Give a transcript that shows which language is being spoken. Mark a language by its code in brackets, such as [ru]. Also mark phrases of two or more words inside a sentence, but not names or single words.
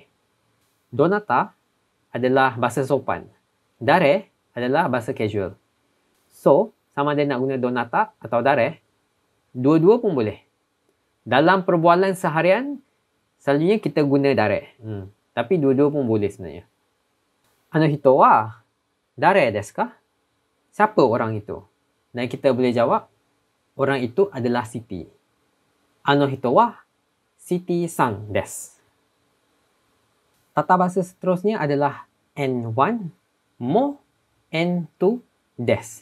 [ms] Donata adalah bahasa sopan. Dare adalah bahasa casual. So, sama ada nak guna donata atau dare, dua-dua pun boleh. Dalam perbualan seharian, selalunya kita guna dare. Tapi dua-dua pun boleh sebenarnya. [ja] あの人は誰ですか? [ms] Siapa orang itu? Dan kita boleh jawab, orang itu adalah Siti. [ja] あの人はシティさんです. [ms] Tata bahasa seterusnya adalah [ja] N1もN2です.